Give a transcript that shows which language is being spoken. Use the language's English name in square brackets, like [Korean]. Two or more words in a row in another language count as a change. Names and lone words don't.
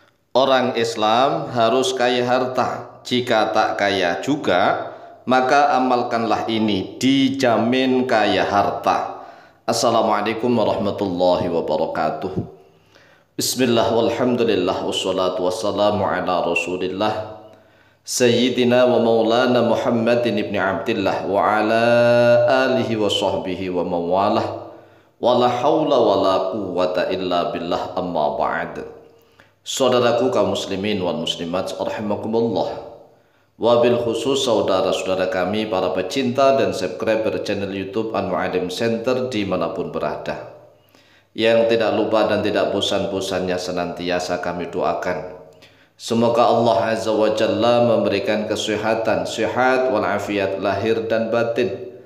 [Indonesian] Orang Islam harus kaya harta. Jika tak kaya juga, maka amalkanlah ini, dijamin kaya harta. [Arabic] السلام عليكم ورحمة الله وبركاته. بسم الله والحمد لله والصلاة والسلام على رسول الله سيدنا ومولانا محمد بن عبد الله وعلى آله وصحبه ومن والاه ولا حول ولا قوة إلا بالله أما بعد. [Indonesian] Saudaraku kaum [Arabic] المسلمين والمسلمات رحمكم الله, وبالخصوص [Indonesian] saudara-saudara kami para pecinta dan subscriber channel YouTube Al-Mu'allim Center dimanapun berada, yang tidak lupa dan tidak bosan-bosannya senantiasa kami doakan semoga Allah [Arabic] عز وجل [Indonesian] memberikan kesehatan, sehat walafiat lahir dan batin.